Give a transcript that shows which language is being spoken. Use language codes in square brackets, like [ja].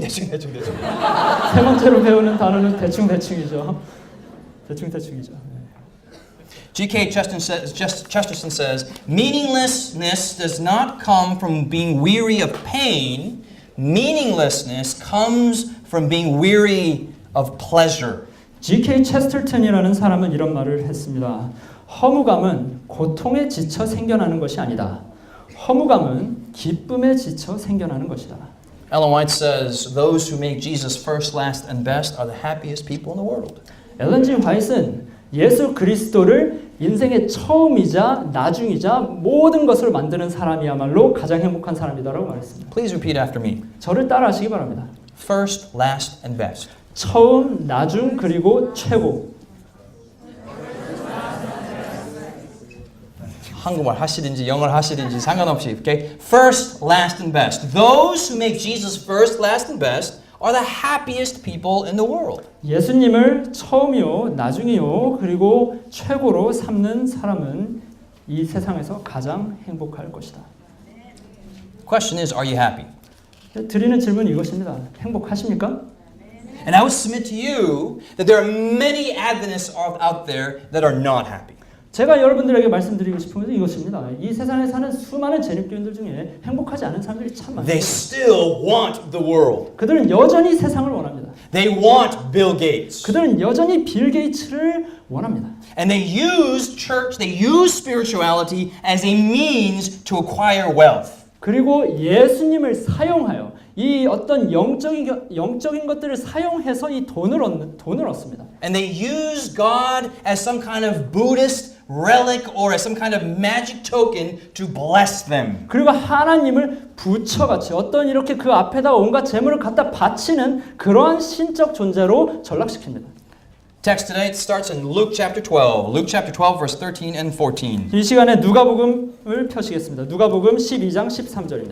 [ko] 세 번째로 배우는 단어는 대충이죠. 대충이죠. [en] G.K. Chesterton says, meaninglessness does not come from being weary of pain. Meaninglessness comes from being weary of pleasure. [ko] G.K. 체스터턴이라는 사람은 이런 말을 했습니다. 허무감은 고통에 지쳐 생겨나는 것이 아니다. 허무감은 기쁨에 지쳐 생겨나는 것이다. [en] Ellen White says, those who make Jesus first, last, and best are the happiest people in the world. [ko] 엘런 G. 화이트는 예수 그리스도를 인생의 처음이자 나중이자 모든 것을 만드는 사람이야말로 가장 행복한 사람이다라고 말했습니다. [en] Please repeat after me. [ko] 저를 따라하시기 바랍니다. [en] First, last, and best. [ko] 처음, 나중, 그리고 최고. 한국말 하시든지 영어를 하시든지 상관없이, okay? [en] First, last, and best. Those who make Jesus first, last, and best are the happiest people in the world. [ko] 예수님을 처음이요, 나중이요, 그리고 최고로 삼는 사람은 이 세상에서 가장 행복할 것이다. [en] Question is, are you happy? [ko] 드리는 질문이 이것입니다. 행복하십니까? [en] And I would submit to you that there are many Adventists out there that are not happy. [ko] 제가 여러분들에게 말씀드리고 싶은 것은 이것입니다. 이 세상에 사는 수많은 재림교인들 중에 행복하지 않은 사람들이 참 많습니다. [en] They still want the world. [ko] 그들은 여전히 세상을 원합니다. [en] They want Bill Gates. [ko] 그들은 여전히 빌 게이츠를 원합니다. [en] And they use church, they use spirituality as a means to acquire wealth. [ko] 그리고 예수님을 사용하여 이 어떤 영적인 것들을 사용해서 이 돈을 얻습니다. [en] And they use God as some kind of Buddhist relic or as some kind of magic token to bless them. [ko] 그리고 하나님을 부처같이 어떤 이렇게 그 앞에다 온갖 재물을 갖다 바치는 그러한 신적 존재로 전락시킵니다. [en] Text today starts in Luke chapter 12. Luke chapter 12 verse 13 and 14. [ko] 이 시간에 누가복음을 펴시겠습니다. 누가복음 12장 13절입니다.